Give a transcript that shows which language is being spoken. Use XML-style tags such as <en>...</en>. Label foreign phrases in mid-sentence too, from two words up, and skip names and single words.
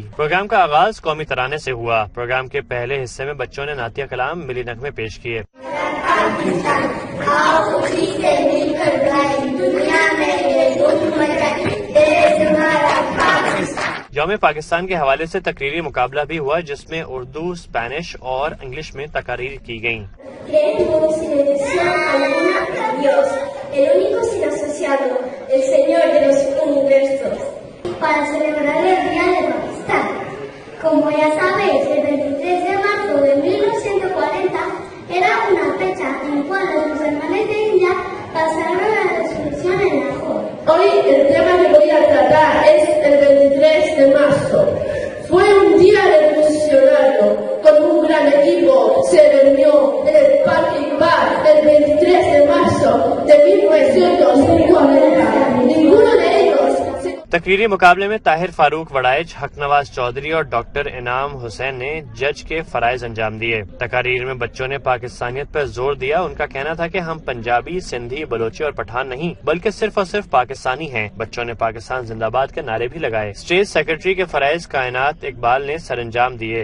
<ur>پروگرام کا آغاز قومی ترانے سے ہوا۔ پروگرام کے پہلے حصے میں بچوں نے نعتیہ کلام ملی نغمے پیش کیے. یوم پاکستان کے حوالے سے تقریری مقابلہ بھی ہوا، جس میں اردو، اسپینش اور انگلش میں تقاریر کی گئیں.</ur> <es>Como ya sabéis, el 23 de marzo de 1940 era una fecha en la cual los musulmanes de India pasaron la resolución en Lahore. Hoy el tema que voy a tratar es el 23 de marzo. Fue un día revolucionario. Con un gran equipo se reunió en el Parque Iqbal el 23 de marzo de 1940. Ninguno de ellos</es> <ur>تقریری مقابلے میں طاہر فاروق وڑائچ، حق نواز چوہدری اور ڈاکٹر انعام حسین نے جج کے فرائض انجام دیے. تقاریر میں بچوں نے پاکستانیت پر زور دیا۔ ان کا کہنا تھا کہ ہم پنجابی، سندھی، بلوچی اور پٹھان نہیں، بلکہ صرف اور صرف پاکستانی ہیں. بچوں نے پاکستان زندہ باد کے نعرے بھی لگائے.</ur> <en>State Secretary</en> <ur>کے فرائض کائنات اقبال نے سرانجام دیے.</ur>